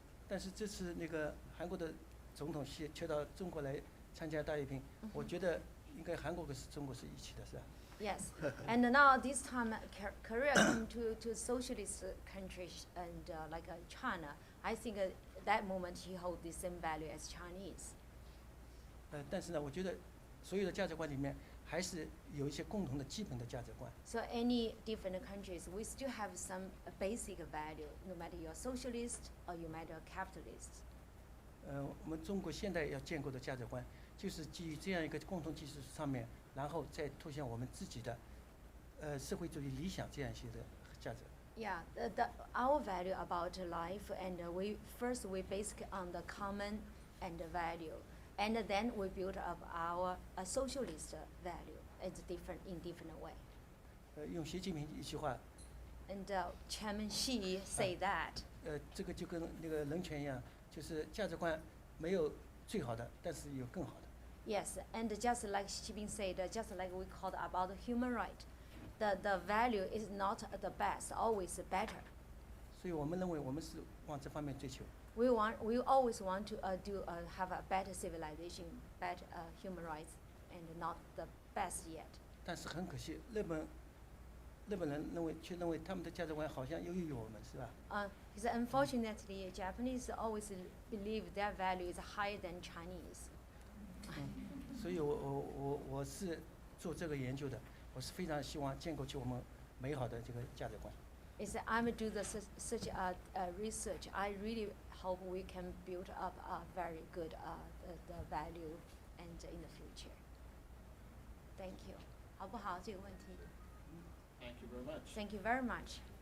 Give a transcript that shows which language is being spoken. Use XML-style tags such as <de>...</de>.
<zh>但是这次那个韩国的总统去到中国来参加大阅兵，我觉得应该韩国跟中国是一起的，是吧？</zh> <en>Yes, and now this time Korea come to socialist countries and like China. I think that moment he hold the same value as Chinese.</en> <zh>但是呢，我觉得所有的价值观里面还是有一些共同的基本的价值观。</zh> <en>So any different countries, we still have some basic value, no matter you're socialist or you matter capitalist.</en> <zh>我们中国现在要建构的价值观，就是基于这样一个共同基础上面，然后再凸显我们自己的社会主义理想这样一些的价值。</zh> <en>Yeah, our value about life, and we base on the common and the value, and then we build up our socialist value. It's different in different way.</en> <zh>用习近平一句话。</zh> <en>And Chairman Xi say that.</en> <zh>这个就跟那个人权一样，就是价值观没有最好的，但是有更好的。</zh> <en>Yes, and just like Xi Jinping said, just like we called about human right, the value is not the best, always better.</en> <zh>所以我们认为我们是往这方面追求。</zh> <en>We always want to have a better civilization, better human rights, and not the best yet.</en> <zh>但是很可惜，日本人却认为他们的价值观好像优于我们，是吧？</zh> <en>Because unfortunately, Japanese always believe their value is higher than Chinese.</en> <zh>所以我是做这个研究的，我是非常希望建构起我们美好的这个价值观。</zh> <en>Is that I'm do such research. I really hope we can build up a very good the value and in the future. Thank you.</en> <zh>好不好？这个问题</zh> <en>Thank you very much. Thank you very much.</en>